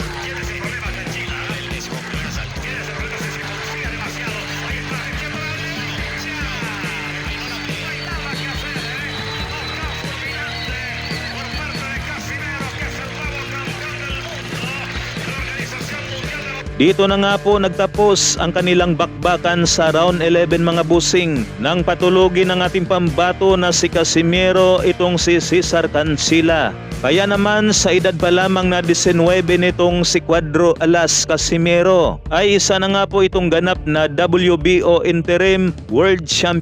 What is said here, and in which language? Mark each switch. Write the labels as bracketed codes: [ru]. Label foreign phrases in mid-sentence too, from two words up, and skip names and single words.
[es] Tiene ese problema Cancilla, el mismo problema salto. Tiene ese problema, se confía demasiado. Ahí está, metiendo la derecha. No hay nada que hacer, knockout fulminante por parte de Casimero, que es el nuevo campeón del mundo de la Organización Mundial de los... [tl] Dito na nga po nagtapos ang kanilang bakbakan sa round 11 mga bossing, nang patulugin ng ating pambato na si Casimero itong si Cesar Cancilla. Kaya naman sa edad pa lamang na 19 nitong si Cuadro Alas Casimero ay isa na nga po itong ganap na [en] WBO Interim World Champion.